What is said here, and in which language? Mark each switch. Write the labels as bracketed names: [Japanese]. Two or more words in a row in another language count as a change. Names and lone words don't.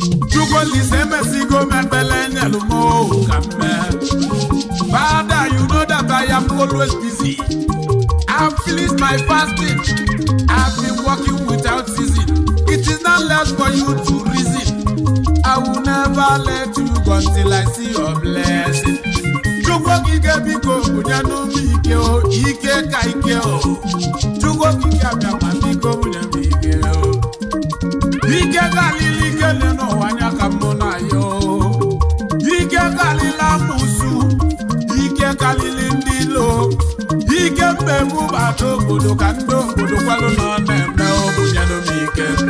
[Igbo] Chukwu Olise emesigo m ekpele nyelu m o ka m mee. [English] Father, you know that I am always busy. I've finished my fasting. I've been working without ceasing. It is not left for you to reason. I will never let you go until I see your blessing. [Igbo] Chukwu Okike biko, bunyenu m ike o, ike ka ike o. Chukwu Okike abịa ma biko, bunyenu Ike, o. Ike karịrị ike dị n'ụwa, ya ka mụ na ya, o. Ike karịrị amụsụ, ike karịrị ndị ilo, ike mmegbu bata obodo ka ndị obodo kwalụ na ọ na-eme, o, bunyenụ m ike.